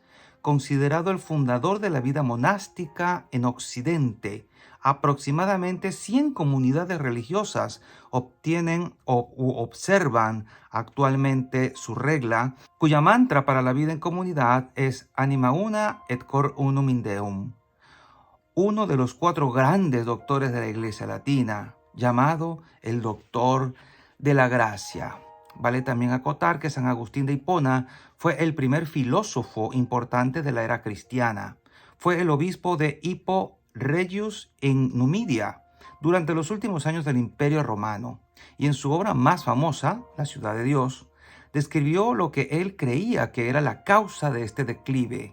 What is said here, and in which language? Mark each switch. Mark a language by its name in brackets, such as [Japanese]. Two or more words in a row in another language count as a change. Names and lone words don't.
[Spanish] Considerado el fundador de la vida monástica en Occidente, aproximadamente 100 comunidades religiosas obtienen u observan actualmente su regla, cuya mantra para la vida en comunidad es [Latin] Anima una et cor unum in Deum. [Spanish] Uno de los 4 grandes doctores de la Iglesia Latina, llamado el Doctor de la Gracia. Vale también acotar que San Agustín de Hipona fue el primer filósofo importante de la era cristiana. Fue el obispo de Hippo Regius en Numidia durante los últimos años del Imperio Romano, y en su obra más famosa, La Ciudad de Dios, describió lo que él creía que era la causa de este declive.